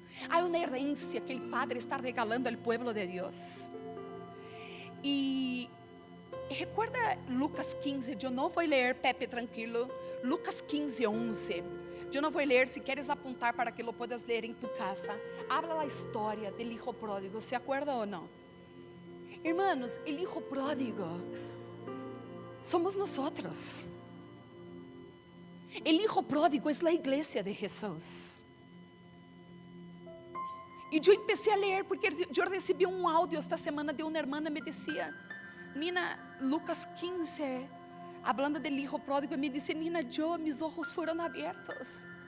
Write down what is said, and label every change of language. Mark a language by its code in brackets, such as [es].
[pt] Há uma herência que o Padre está regalando ao povo de Deus. E recuerda Lucas 15, eu não vou ler, Pepe, tranquilo. Lucas 15, 11. Eu não vou ler, se queres apontar para que lo puedas ler em tu casa. Habla a história do hijo pródigo, [es] ¿se acuerda [pt] ou não? [es] Hermanos, o hijo pródigo somos nosotros. [pt] O hijo pródigo é a igreja de Jesus. E eu comecei a ler, porque eu recebi um áudio esta semana de uma irmã, me dizia: Nina, Lucas 15, [es] hablando del hijo pródigo, [pt] me disse: Nina, [es] mis ojos [pt] foram abertos.